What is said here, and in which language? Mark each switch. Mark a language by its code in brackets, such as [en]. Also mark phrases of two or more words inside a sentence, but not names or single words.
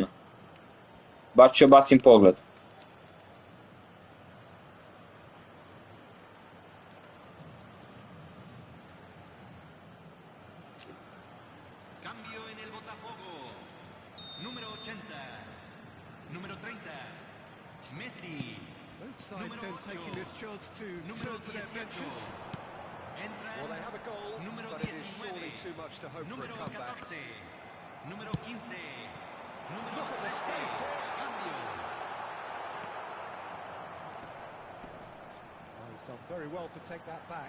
[sr] Baš ću bacim pogled. [es] Cambio en el botafogo. Número 80. Número 30. Messi. [en] Both sides then taking this chance to turn to their benches. Well, they have a goal, but it is surely too much to hope for a comeback. [es] Número 15. [en] Look at the space here. [es] Cambio. [en] Oh, he's done very well to take that back.